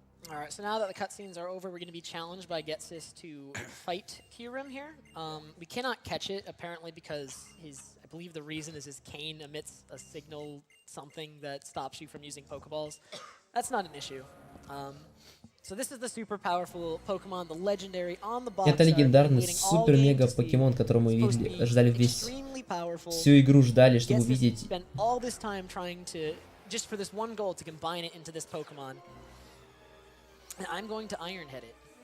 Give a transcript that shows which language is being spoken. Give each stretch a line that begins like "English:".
English: Alright, so now that the cutscenes are over, we're going to be challenged by Getsis to fight Kyurem here. We cannot catch it, apparently, because I believe the reason is his cane emits a signal, something that stops you from using Pokeballs. That's not an issue. So this is the super powerful Pokemon, the legendary on the box.
Russian: Это легендарный супер-мега покемон, которого мы ждали всю игру ждали, чтобы увидеть.
English: Spent all this time trying to, just for this one goal, to combine it into this Pokemon. And I'm going to Iron Head it.